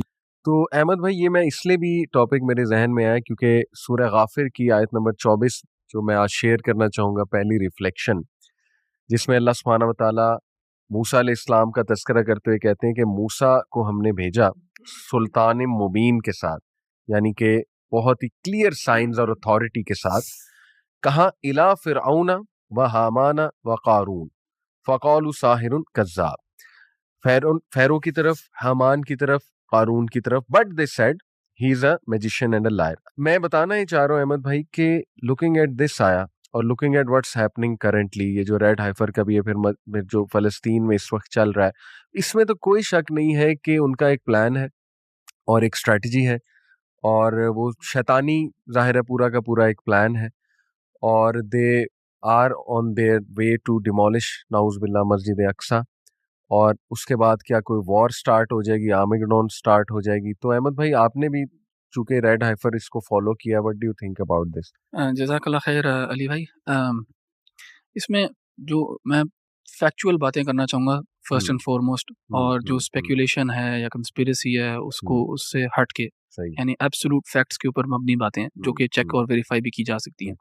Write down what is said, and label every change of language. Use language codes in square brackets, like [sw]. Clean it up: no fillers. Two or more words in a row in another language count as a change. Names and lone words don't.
[hi] तो अहमद भाई, ये मैं इसलिए भी टॉपिक मेरे ज़हन में आया क्योंकि सूरह गाफ़िर की आयत नंबर 24 जो मैं आज शेयर करना चाहूँगा, पहली रिफ्लेक्शन, जिसमें अल्लाह [ar] سبحانه وتعالى [hi] मूसा अलैहिस्सलाम का तज़किरा करते हुए कहते हैं कि मूसा को हमने भेजा [ar] سلطان مبين [hi] के साथ, यानी कि बहुत ही [en] clear science [hi] और अथॉरिटी के साथ। [ar] قال إلى فرعون و هامان و قارون فقالوا ساحر كذاب. [hi] फ़ैरो की तरफ, हामान की तरफ, क़ारून की तरफ, [en] but they said he is a magician and a liar. [hi] मैं बताना ही चाह रहा हूँ अहमद भाई कि [en] looking at this [hi] आया और [en] looking at what's happening currently, [hi] ये जो [en] red heifer [hi] का भी है, फिर जो फ़लस्तीन में इस वक्त चल रहा है, इसमें तो कोई शक नहीं है कि उनका एक प्लान है और एक स्ट्रैटेजी है और वो शैतानी ज़ाहिर है पूरा का पूरा एक प्लान है। [en] और they are on their way to demolish [ar] نعوذ بالله [en] मस्जिद अक्सा। [hi] और उसके बाद क्या कोई [en] war start [hi] हो जाएगी, आर्मेगेडोन स्टार्ट हो जाएगी। तो अहमद भाई, आपने भी चूंकि [en] red heifer [hi] इसको फॉलो किया, [en] what do you think about this? [ar] جزاك الله خير [hi] अली भाई। इसमें जो मैं फैक्चुअल बातें करना चाहूँगा [en] first and foremost, [hi] और जो स्पेकुलेशन है या कंस्पिरेसी है उसको उससे हट के, सही। यानी [en] absolute facts [hi] के ऊपर मबनी बातें हैं जो कि चेक और वेरीफाई भी की जा सकती हैं।